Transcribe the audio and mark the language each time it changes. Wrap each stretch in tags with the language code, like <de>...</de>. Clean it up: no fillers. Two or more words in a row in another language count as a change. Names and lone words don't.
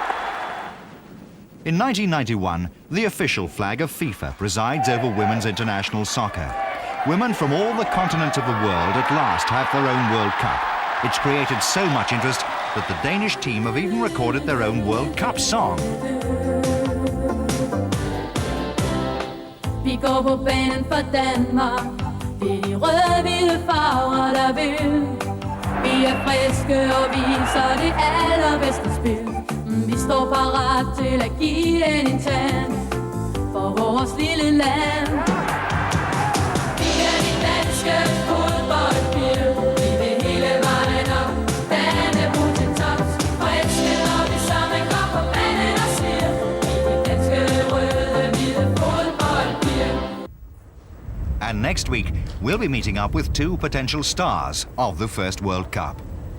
<en>In 1991, the official flag of FIFA presides over women's international soccer. Women from all the continents of the world at last have their own World Cup. It's created so much interest that the Danish team have even recorded their own World Cup song.</en> <da>Vi går på banen for Danmark. Det er de røde, hvide farver, der vil. Vi er friske og viser det allerbedste spil. Vi står parat til at give den en tand for vores lille land. Vi er de danske fodboldpiger. Vi vil hele vejen op. Dannebrog til tops. Friske, når vi sammen går på banen og siger. Vi er de danske røde, hvide fodboldpiger.</da> <en>And next week, we'll be meeting up with two potential stars of the first World Cup.</en>